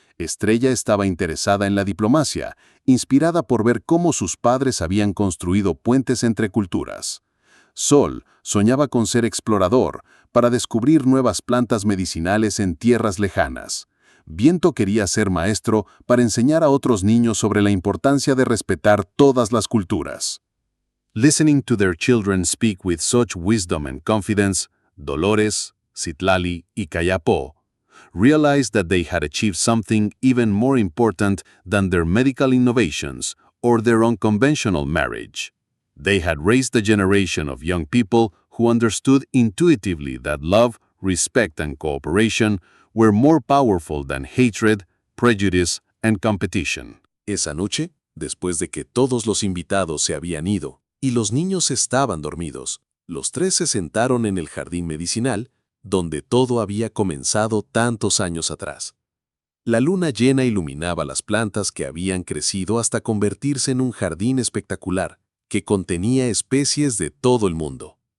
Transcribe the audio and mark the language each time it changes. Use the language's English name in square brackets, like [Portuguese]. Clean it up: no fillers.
[Spanish] Estrella estaba interesada en la diplomacia, inspirada por ver cómo sus padres habían construido puentes entre culturas. Sol soñaba con ser explorador, para descubrir nuevas plantas medicinales en tierras lejanas. Viento quería ser maestro para enseñar a otros niños sobre la importancia de respetar todas las culturas. [English] Listening to their children speak with such wisdom and confidence, Dolores, Citlali y Cayapó realized that they had achieved something even more important than their medical innovations or their unconventional marriage. They had raised a generation of young people who understood intuitively that love, respect, and cooperation were more powerful than hatred, prejudice, and competition. [Spanish] Esa noche, después de que todos los invitados se habían ido y los niños estaban dormidos, los tres se sentaron en el jardín medicinal, donde todo había comenzado tantos años atrás. La luna llena iluminaba las plantas que habían crecido hasta convertirse en un jardín espectacular, que contenía especies de todo el mundo.